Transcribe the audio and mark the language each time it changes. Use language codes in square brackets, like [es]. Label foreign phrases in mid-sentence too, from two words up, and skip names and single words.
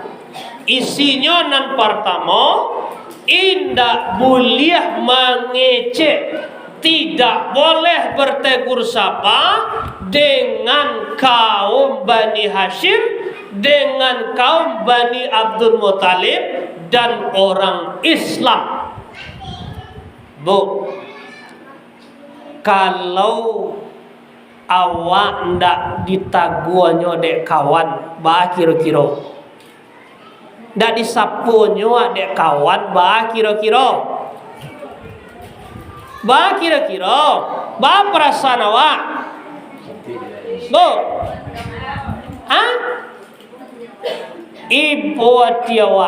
[id] Isinya nan pertama, indak boleh mengecek, tidak boleh bertegur sapa dengan kaum Bani Hashim, dengan kaum Bani Abdul Muthalib dan orang Islam. Bu, [min] kalau awak ndak ditaguanyo dek kawan, bah kira-kira ndak disapunyo dek kawan, bah kira-kira bah perasaan awak bu ibu awak.